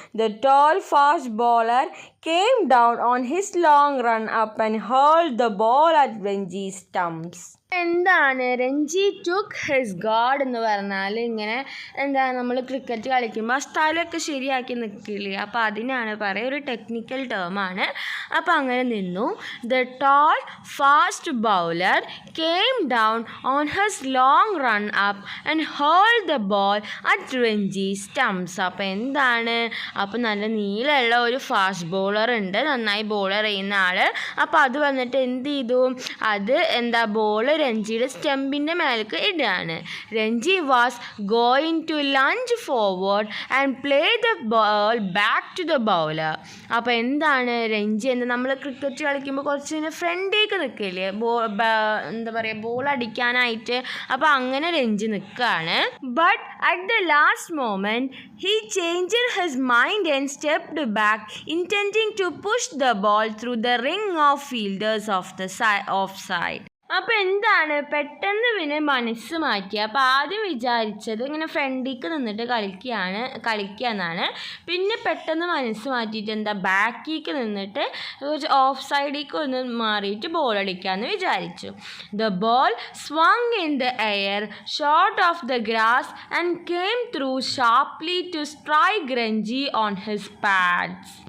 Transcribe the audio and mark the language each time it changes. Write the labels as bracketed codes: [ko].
[en] The tall fast bowler came down on his long run up and hurled the ball at Ranji's stumps. [ml] എന്താണ് Ranji [en] took his guard [ml] എന്ന് പറഞ്ഞാൽ ഇങ്ങനെ എന്താ, നമ്മൾ cricket കളിക്കുമ്പോൾ ആ സ്ഥലമൊക്കെ ശരിയാക്കി നിൽക്കില്ലേ, അപ്പോൾ അതിനാണ് പറയുക, ഒരു ടെക്നിക്കൽ ടേമാണ്. അപ്പോൾ അങ്ങനെ നിന്നു. [en] The tall fast bowler came down on his long run up and hold the ball at Ranji stumps. [ml] അപ്പോൾ എന്താണ്, അപ്പോൾ നല്ല നീളമുള്ള ഒരു ഫാസ്റ്റ് ബോളർ ഉണ്ട്, നന്നായി ബോളർ ചെയ്യുന്ന ആൾ. അപ്പോൾ അത് വന്നിട്ട് എന്ത് ചെയ്തു, അത് എന്താ ബോൾ രഞ്ജിയുടെ സ്റ്റെമ്പിൻ്റെ മേലേക്ക് ഇടുകയാണ്. [en] Ranji was going to lunge forward and play the ball back to the bowler. [ml] അപ്പോൾ എന്താണ് രഞ്ജി, എന്താ നമ്മൾ ക്രിക്കറ്റ് കളിക്കുമ്പോൾ കുറച്ച് ഫ്രണ്ടേക്ക് നിൽക്കില്ലേ, എന്താ പറയുക, ബോൾ അടിക്കാനായിട്ട്. അപ്പോൾ അങ്ങനെ രഞ്ജി നിൽക്കുകയാണ്. [en] But at the last moment he changed his mind and stepped back, intending to push the ball through the ring of fielders of the offside. [ml] അപ്പോൾ എന്താണ് പെട്ടെന്ന് പിന്നെ മനസ്സ് മാറ്റി. അപ്പോൾ ആദ്യം വിചാരിച്ചത് ഇങ്ങനെ ഫ്രണ്ടിലേക്ക് നിന്നിട്ട് കളിക്കുകയെന്നാണ്. പിന്നെ പെട്ടെന്ന് മനസ്സ് മാറ്റിയിട്ട് എന്താ ബാക്കിലേക്ക് നിന്നിട്ട് കുറച്ച് ഓഫ് സൈഡിലേക്ക് ഒന്ന് മാറിയിട്ട് ബോൾ അടിക്കാമെന്ന് വിചാരിച്ചു. [en] The ball swung in the air, shot off the grass and came through sharply to strike Ranji on his pads.